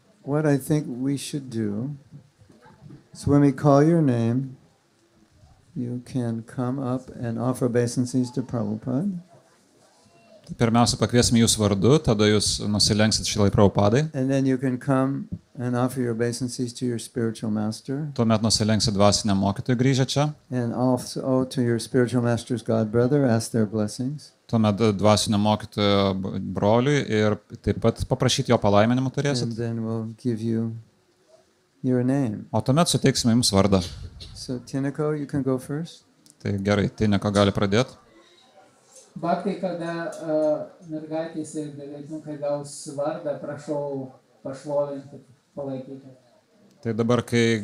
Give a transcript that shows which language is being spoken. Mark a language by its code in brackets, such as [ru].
[en] what I think we should do is when we call your name, you can come up and offer obeisances to Prabhupada. [lt] Pirmiausia, pakviesime jūs vardu, tada jūs nusilenksit Šilai Prabhupadai, [en] And then you can come and offer your obeisances to your spiritual master [lt] tuomet nusilenksit dvasiniam mokytojui grįžę čia, [en] and also to your spiritual master's god brother, ask their blessings. [lt] tuomet dvasinio mokytojo broliui ir taip pat paprašyti jo palaiminimų [en] And [lt] turėsit, [en] then we'll give you your name. [lt] o tuomet suteiksime jums vardą. [en] So Tinako, you can go first. [lt] Tai gerai, Tineko gali pradėti. Bhakti, kada mergaitės ir berniukai gaus vardą, prašau pašlovinti, palaikyti, Tai dabar, kai